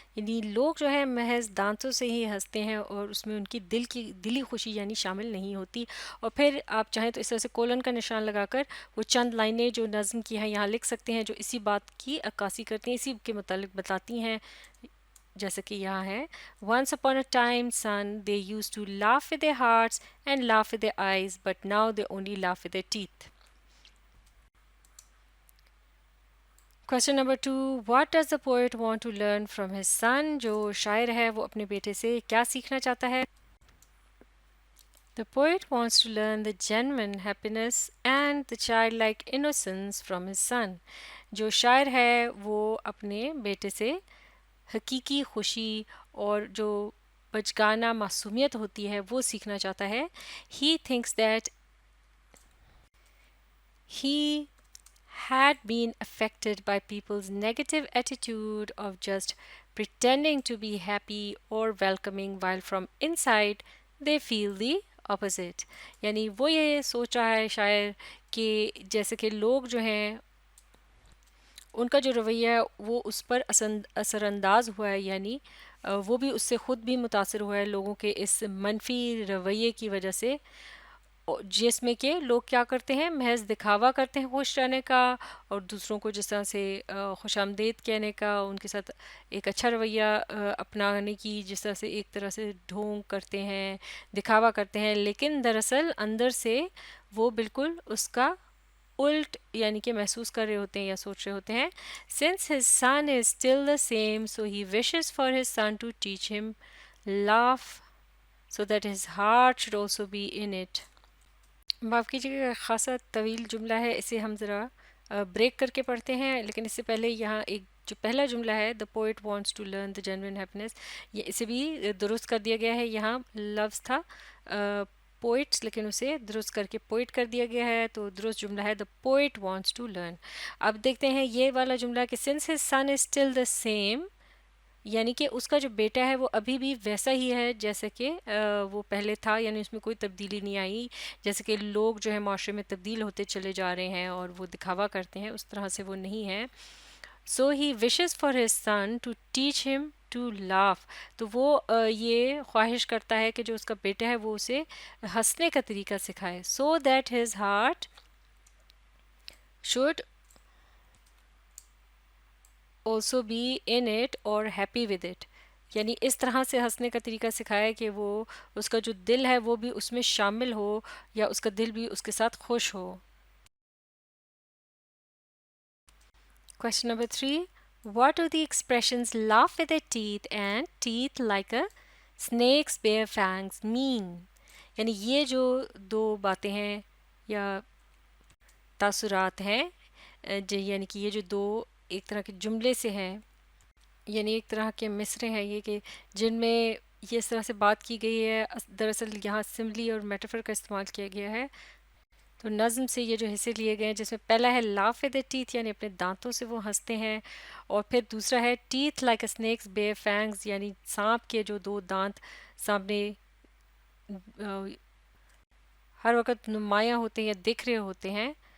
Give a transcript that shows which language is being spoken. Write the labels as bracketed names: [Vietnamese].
[Urdu] یعنی لوگ جو ہے محض دانتوں سے ہی ہنستے ہیں اور اس میں ان کی دلی خوشی یعنی شامل نہیں ہوتی. اور پھر آپ چاہیں تو اس طرح سے کولن کا نشان لگا کر وہ چند لائنیں جو نظم کی ہیں یہاں لکھ سکتے ہیں جو اسی بات کی عکاسی کرتی ہیں، اسی کے متعلق بتاتی ہیں. جیسے کہ یہاں ہے [English] once upon a time son they used to laugh with their hearts and laugh with their eyes but now they only laugh with their teeth. Question number 2 what does the poet want to learn from his son. [Urdu] جو شاعر ہے وہ اپنے بیٹے سے کیا سیکھنا چاہتا ہے. [English] The poet wants to learn the genuine happiness and the childlike innocence from his son. [Urdu] جو شاعر ہے وہ اپنے بیٹے سے حقیقی خوشی اور جو بچگانہ معصومیت ہوتی ہے وہ سیکھنا چاہتا ہے. [English] He thinks that he had been affected by people's negative attitude of just pretending to be happy or welcoming while from inside they feel the opposite. [Urdu] یعنی وہ یہ سوچ رہا ہے شاعر کہ جیسے کہ لوگ جو ہیں ان کا جو رویہ ہے وہ اس پر اثر انداز ہوا ہے، یعنی وہ بھی اس سے خود بھی متاثر ہوا ہے لوگوں کے اس منفی رویے کی وجہ سے، جس میں کہ لوگ کیا کرتے ہیں محض دکھاوا کرتے ہیں خوش رہنے کا اور دوسروں کو جس طرح سے خوش آمدید کہنے کا، ان کے ساتھ ایک اچھا رویہ اپنانے کی جس طرح سے ایک طرح سے ڈھونگ کرتے ہیں، دکھاوا کرتے ہیں، لیکن دراصل اندر سے وہ بالکل اس کا الٹ یعنی کہ محسوس کر رہے ہوتے ہیں یا سوچ رہے ہوتے ہیں. [English] Since his son is still the same so he wishes for his son to teach him laugh so that his heart should also be in it. [Urdu] معاف کیجیے گا خاصا طویل جملہ ہے، اسے ہم ذرا بریک کر کے پڑھتے ہیں. لیکن اس سے پہلے یہاں ایک جو پہلا جملہ ہے [English] the poet wants to learn the genuine happiness، [Urdu] یہ اسے بھی درست کر دیا گیا ہے. یہاں لفظ تھا poets لیکن اسے درست کر کے poet کر دیا گیا ہے، تو درست جملہ ہے [English] the poet wants to learn. [Urdu] اب دیکھتے ہیں یہ والا جملہ کہ [English] since his son is still the same، [Urdu] یعنی کہ اس کا جو بیٹا ہے وہ ابھی بھی ویسا ہی ہے جیسے کہ وہ پہلے تھا، یعنی اس میں کوئی تبدیلی نہیں آئی. جیسے کہ لوگ جو ہے معاشرے میں تبدیل ہوتے چلے جا رہے ہیں اور وہ دکھاوا کرتے ہیں، اس طرح سے وہ نہیں ہے. [English] So he wishes for his son to teach him to laugh. [Urdu] تو وہ یہ خواہش کرتا ہے کہ جو اس کا بیٹا ہے وہ اسے ہنسنے کا طریقہ سکھائے. [English] So that his heart should also be in it or happy with it. [Urdu] یعنی اس طرح سے ہنسنے کا طریقہ سکھائے کہ وہ اس کا جو دل ہے وہ بھی اس میں شامل ہو یا اس کا دل بھی اس کے ساتھ خوش ہو. [English] Question number 3. What do the expressions laugh with their teeth and teeth like a snake's bare fangs mean? [Urdu] یعنی یہ جو دو باتیں ہیں یا تاثرات ہیں یعنی کہ یہ جو دو ایک طرح کے جملے سے ہیں یعنی ایک طرح کے مصرے ہیں یہ کہ جن میں یہ اس طرح سے بات کی گئی ہے. دراصل یہاں سملی اور میٹافر کا استعمال کیا گیا ہے. تو نظم سے یہ جو حصے لیے گئے ہیں جس میں پہلا ہے [English] laugh with teeth [Urdu] یعنی اپنے دانتوں سے وہ ہنستے ہیں اور پھر دوسرا ہے [English] teeth like a snakes be fangs [Urdu] یعنی سانپ کے جو دو دانت سامنے ہر وقت نمایاں ہوتے ہیں یا دکھ رہے ہوتے ہیں.